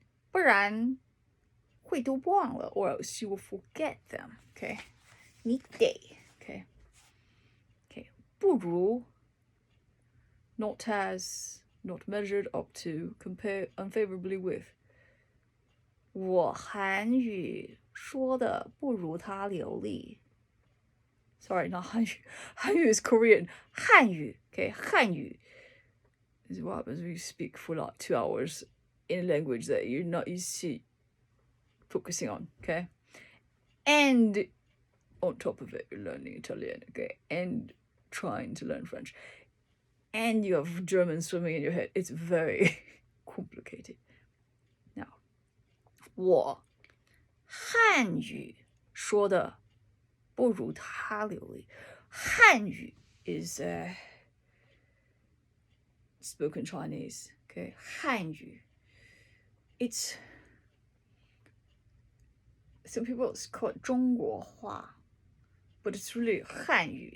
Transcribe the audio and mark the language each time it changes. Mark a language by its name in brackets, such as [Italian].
[Chinese] 不然会都忘了, [English] or else you will forget them. Okay? 你得.Okay? Okay. 不如 not as, not measured up to, compare unfavorably with. [Chinese] 我韩语说的不如他流利. [English] Sorry, not 韩语. 韩语 is Korean. 汉语, okay? 汉语 is what happens when you speak for like 2 hours in a language that you're not used to focusing on, okay? And on top of it, you're learning Italian, okay? And trying to learn French. And you have German swimming in your head. It's very complicated. [Chinese] Now, 我汉语说的不如他流利. [English] 汉语 is spoken Chinese, okay? [Chinese] 汉语. [English] It's, some people call it 中国话, but it's really 汉语.